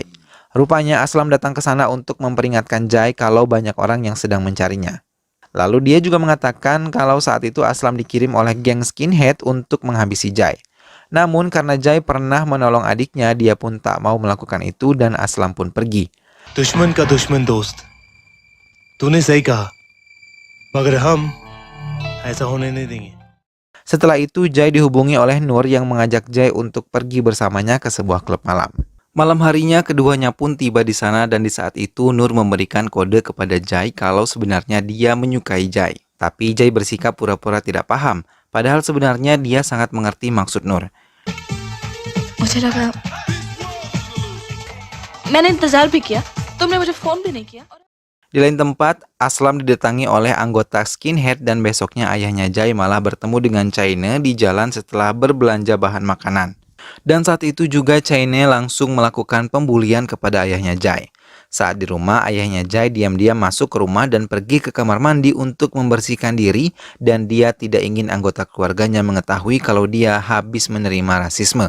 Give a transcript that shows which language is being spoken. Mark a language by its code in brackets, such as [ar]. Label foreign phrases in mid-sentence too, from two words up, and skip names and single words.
[id] Rupanya Aslam datang ke sana untuk memperingatkan Jai kalau banyak orang yang sedang mencarinya. Lalu dia juga mengatakan kalau saat itu Aslam dikirim oleh geng skinhead untuk menghabisi Jai. Namun karena Jai pernah menolong adiknya, dia pun tak mau melakukan itu dan Aslam pun pergi. [hi] दुश्मन का दुश्मन दोस्त तूने सही कहा मगर हम ऐसा होने नहीं देंगे. [id] Setelah itu Jai dihubungi oleh Nur yang mengajak Jai untuk pergi bersamanya ke sebuah klub malam. Malam harinya keduanya pun tiba di sana dan di saat itu Nur memberikan kode kepada Jai kalau sebenarnya dia menyukai Jai. Tapi Jai bersikap pura-pura tidak paham, padahal sebenarnya dia sangat mengerti maksud Nur. [hi] मुझे लगा मैंने इंतजार भी किया तुमने मुझे फोन भी नहीं किया। [id] Di lain tempat, Aslam didatangi oleh anggota skinhead dan besoknya ayahnya Jai malah bertemu dengan Chaine di jalan setelah berbelanja bahan makanan. Dan saat itu juga Chaine langsung melakukan pembulian kepada ayahnya Jai. Saat di rumah, ayahnya Jai diam-diam masuk ke rumah dan pergi ke kamar mandi untuk membersihkan diri dan dia tidak ingin anggota keluarganya mengetahui kalau dia habis menerima rasisme.